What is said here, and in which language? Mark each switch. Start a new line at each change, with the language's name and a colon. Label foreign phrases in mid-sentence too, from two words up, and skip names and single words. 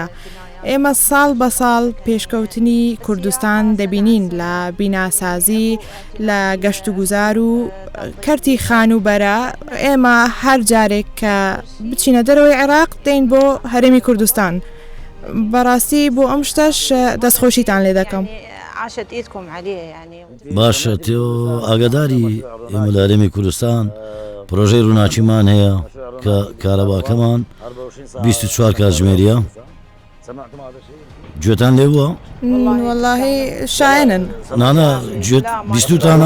Central Kurdish: ئێمە ساڵ بە ساڵ پێشکەوتنی کوردستان دەبینین لە بیناسازی لە گەشت و گوزار و کەرتی خانوبەرە. ئێمە هەر جارێک کە بچینە دەرەوەی عێراق دەین بۆ هەرێمی کوردستان. بەڕاستی بۆ ئەم شتەش دەستخۆشیتان لێ دەکەم.
Arabic: عاشت ايدكم عليه يعني.
Central Kurdish: باشە تۆ ئاگاداری ئێمە لە هەرێمی کوردستان پرۆژەی ڕووناچیمان هەیە کە کارەباکەمان 24 کاتژمێریە. گوێتان لێ بووە؟ واللهی شایەنن نانە بیستوتانە؟